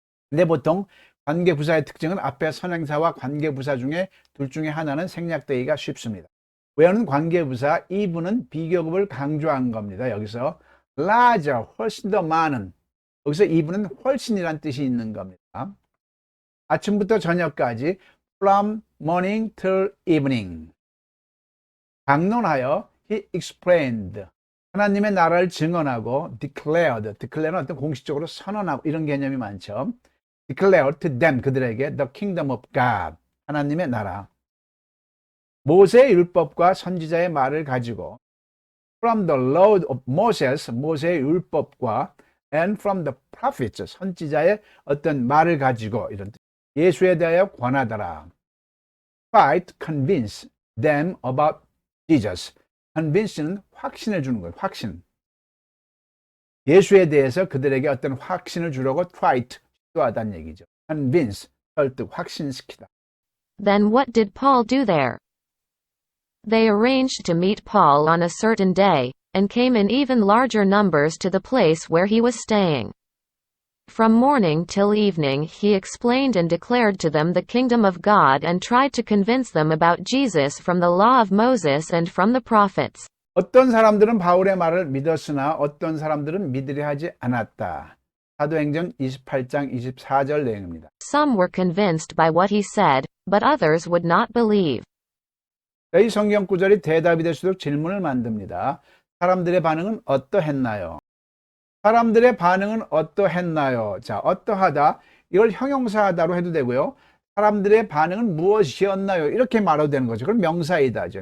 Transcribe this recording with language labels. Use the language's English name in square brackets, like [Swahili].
[Korean] 근데 보통 관계 부사의 특징은 앞에 선행사와 관계 부사 중에 둘 중에 하나는 생략되기가 쉽습니다. where는 관계부사, eve는 비교급을 강조한 겁니다. 여기서 larger, 훨씬 더 많은, 여기서 eve는 훨씬이란 뜻이 있는 겁니다. 아침부터 저녁까지 [English] from morning till evening. [Korean] 강론하여 [English] he explained. [Korean] 하나님의 나라를 증언하고 declare는 어떤 공식적으로 선언하고 이런 개념이 많죠. [English] declare to them, [Korean] 그들에게 [English] the kingdom of God, [Korean] 하나님의 나라. 모세의 율법과 선지자의 말을 가지고 [English] from the law of Moses, [Korean] 모세의 율법과 [English] and from the prophets, [Korean] 선지자의 어떤 말을 가지고 이런 예수에 대하여 권하더라. [English] Try to convince them about Jesus. [Korean] convince는 확신을 주는 거예요. 확신. 예수에 대해서 그들에게 어떤 확신을 주려고 try to 시도하다는 얘기죠. convince, 설득, 확신시키다. [English] Then what did Paul do there? They arranged to meet Paul on a certain day, and came in even larger numbers to the place where he was staying. From morning till evening he explained and declared to them the kingdom of God and tried to convince them about Jesus from the law of Moses and from the prophets. [Korean] 어떤 사람들은 바울의 말을 믿었으나 어떤 사람들은 믿으려 하지 않았다. 사도행전 28장 24절 내용입니다. [English] Some were convinced by what he said, but others would not believe. [Korean] 이 성경 구절이 대답이 될 수 있도록 질문을 만듭니다. 사람들의 반응은 어떠했나요? 사람들의 반응은 어떠했나요? 자, 어떠하다. 이걸 형용사하다로 해도 되고요. 사람들의 반응은 무엇이었나요? 이렇게 말해도 되는 거죠. 그럼 명사이다죠.